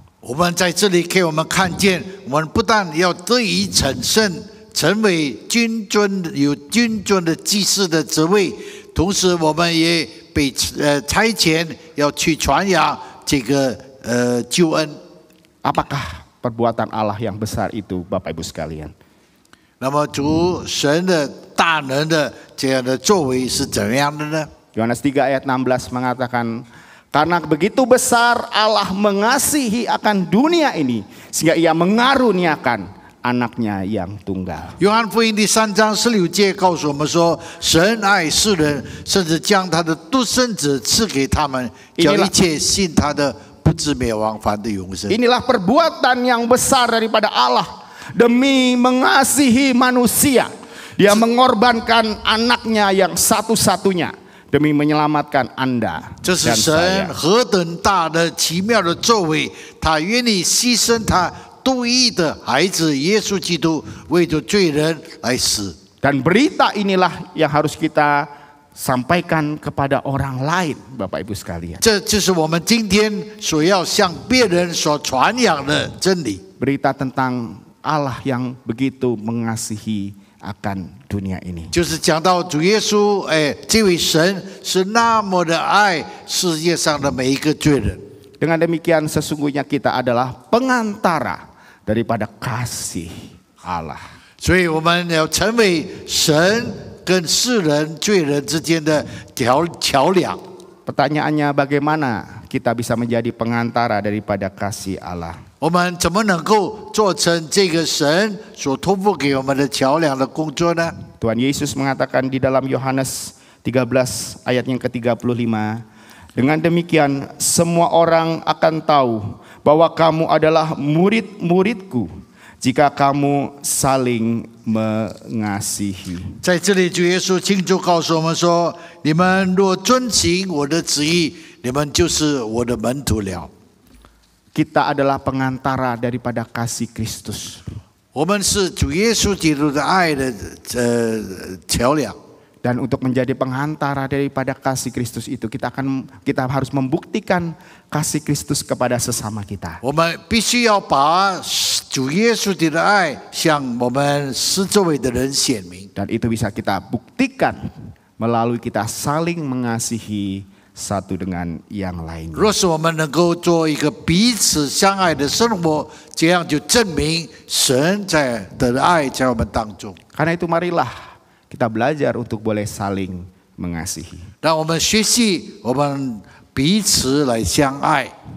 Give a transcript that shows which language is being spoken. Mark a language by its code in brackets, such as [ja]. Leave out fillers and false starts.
[zh] 我们在这里给我们看见，我们不但要得以成圣，成为有君尊的祭司的职位，同时我们也被差遣要去传扬这个救恩。 [id] Apakah perbuatan Allah yang besar itu, Bapak Ibu sekalian? [zh] 那么主神的大能的这样的作为是怎样的呢？ [id] Yohanes 3 ayat 16 mengatakan, karena begitu besar Allah mengasihi akan dunia ini, sehingga ia mengaruniakan anaknya yang tunggal. [zh] 约翰福音第3章16节告诉我们说，神爱世人，甚至将他的独生子赐给他们，叫一切信他的不至灭亡，反得永生。 [id] Inilah perbuatan yang besar daripada Allah demi mengasihi manusia. Dia mengorbankan anaknya yang satu-satunya demi menyelamatkan Anda [zh] 这是 [id] dan [zh] 神 [id] saya. [zh] 何等大的奇妙的作为，他愿意牺牲他独一的孩子耶稣基督，为着罪人来死。 [id] Dan berita inilah yang harus kita sampaikan kepada orang lain, Bapak Ibu sekalian. [zh] 这就是我们今天所要向别人所传扬的真理。 [id] Berita tentang Allah yang begitu mengasihi akan dunia ini. [zh] 就是讲到主耶稣，这位神是那么的爱世界上的每一个罪人。 [id] Dengan demikian sesungguhnya kita adalah pengantara daripada kasih Allah. [zh] 所以我们要成为神跟世人罪人之间的桥梁。 [id] Pertanyaannya bagaimana kita bisa menjadi pengantara daripada kasih Allah? [zh] 我们怎么能够做成这个神所托付给我们的桥梁的工作呢？ [id] Tuhan Yesus mengatakan di dalam Yohanes 13 ayat yang ke-35, dengan demikian semua orang akan tahu bahwa kamu adalah murid-muridku jika kamu saling mengasihi. [zh] 在这里，主耶稣清楚告诉我们说：“你们若遵行我的旨意，你们就是我的门徒了。” [id] Kita adalah pengantara daripada kasih Kristus. [zh] 我们是主耶稣基督的爱的桥梁。 [id] Dan untuk menjadi pengantara daripada kasih Kristus itu kita harus membuktikan kasih Kristus kepada sesama kita. [zh] 我们必须要把主耶稣基督的爱向我们四周围的人显明。 [id] Dan itu bisa kita buktikan melalui kita saling mengasihi satu dengan yang lain. [zh] 若是我们能够做一个彼此相爱的生活，这样就证明神的爱在我们当中。 [id] Karena itu marilah kita belajar untuk boleh saling mengasihi. [zh] 让我们学习，我们彼此来相爱。